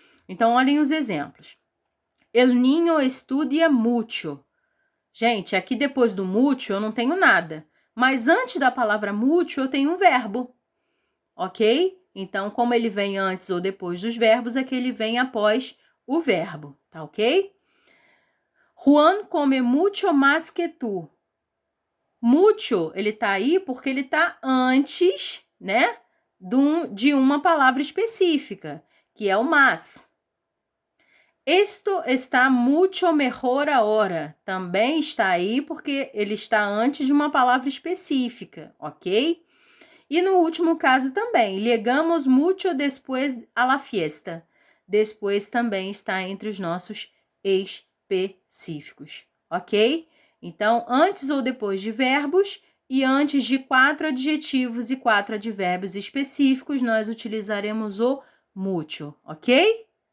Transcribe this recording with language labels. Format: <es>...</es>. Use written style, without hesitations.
<pt>Então, olhem os exemplos. El niño estudia mucho. Gente, aqui depois do mucho eu não tenho nada, mas antes da palavra mucho eu tenho um verbo, ok? Então, como ele vem antes ou depois dos verbos, é que ele vem após o verbo, tá ok?</pt> <es>Juan come mucho más que tú.</es> <pt>Mucho, ele tá aí porque ele tá antes, né, de uma palavra específica, que é o más.</pt> <es>Esto está mucho mejor ahora.</es> <pt>Também está aí porque ele está antes de uma palavra específica, ok? E no último caso também, llegamos mucho después a la fiesta. Después também está entre os nossos específicos, ok? Então, antes ou depois de verbos e antes de 4 adjetivos e 4 advérbios específicos, nós utilizaremos o mucho, ok?</pt>